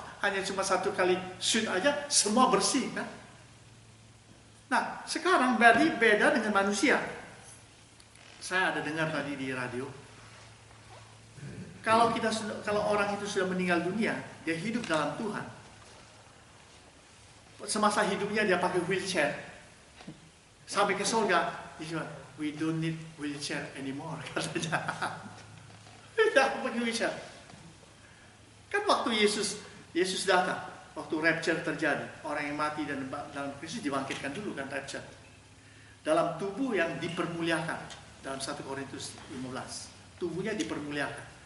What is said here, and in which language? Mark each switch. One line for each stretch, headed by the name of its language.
Indonesian: Hanya cuma satu kali shoot aja, semua bersih kan? Nah, sekarang berarti beda dengan manusia. Saya ada dengar tadi di radio, kalau orang itu sudah meninggal dunia, dia hidup dalam Tuhan. Semasa hidupnya dia pakai wheelchair. Sampai ke surga, dia bilang,
English: we don't need wheelchair anymore.
Indonesian: Katanya. Tidak pakai wheelchair. Kan waktu Yesus datang, waktu rapture terjadi, orang yang mati dan dalam Kristus dibangkitkan dulu kan rapture. Dalam tubuh yang dipermuliakan, dalam 1 Korintus 15, tubuhnya dipermuliakan.